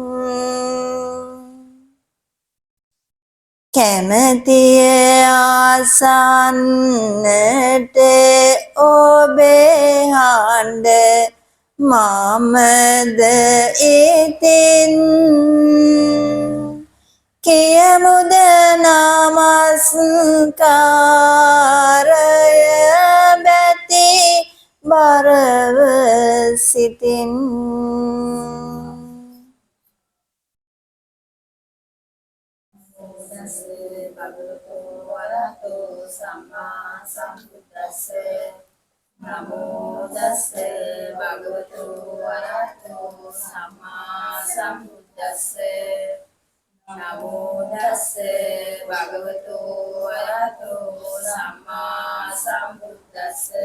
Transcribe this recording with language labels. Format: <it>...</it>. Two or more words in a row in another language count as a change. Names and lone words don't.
<si>කැමැතිය ආසන්නට ඔබේ හඬ මමද ඉතින් කියමුද නමස්කාරය බැති බරව සිතින්</si> <pi>භගවතු වරහතෝ සම්මා සම්බුද්දස්ස නමෝ තස්ස භගවතු වරහතෝ සම්මා සම්බුද්දස්ස නමෝ තස්ස භගවතු වරහතෝ සම්මා සම්බුද්දස්ස</pi>